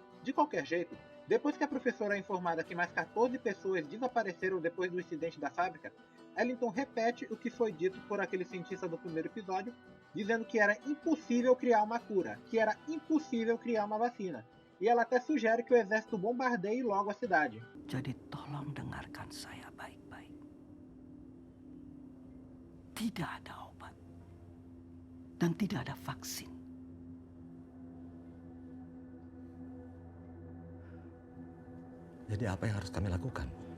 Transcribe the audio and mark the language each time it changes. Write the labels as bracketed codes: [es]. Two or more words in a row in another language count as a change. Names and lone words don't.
[pt] De qualquer jeito, depois que a professora é informada que mais 14 pessoas desapareceram depois do incidente da fábrica, ela então repete o que foi dito por aquele cientista do primeiro episódio, dizendo que era impossível criar uma cura, que era impossível criar uma vacina. E ela até sugere que o exército bombardeie logo a cidade. [id] Jadi tolong dengarkan saya baik-baik. Tidak ada obat. Dan tidak ada vaksin. Jadi apa yang harus kami lakukan?